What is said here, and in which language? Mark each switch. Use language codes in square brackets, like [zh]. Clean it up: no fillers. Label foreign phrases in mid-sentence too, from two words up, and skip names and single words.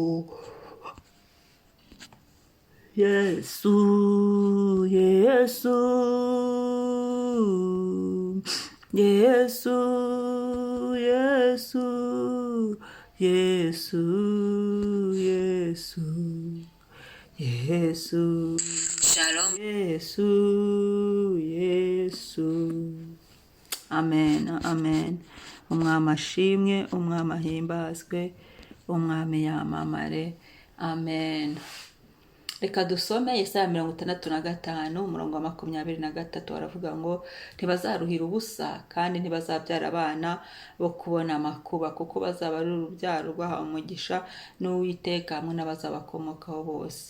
[rw] Yesu, Yesu, Yesu, Yesu, Yesu, Yesu, Yesu, Shalom, Yesu, Yesu, amen, amen. Umwami ashimwe, umwami ahimbazwe, umwami yamamare, amen. Reka dusome Yesaya 65 umurongo wa 23, baravuga ngo ntibazaruhira ubusa kandi ntibazabyara abana bo kubona amakuba, kuko bazaba ari urubyaro rwahawe umugisha n'Uwiteka hamwe n'abazabakomokaho bose.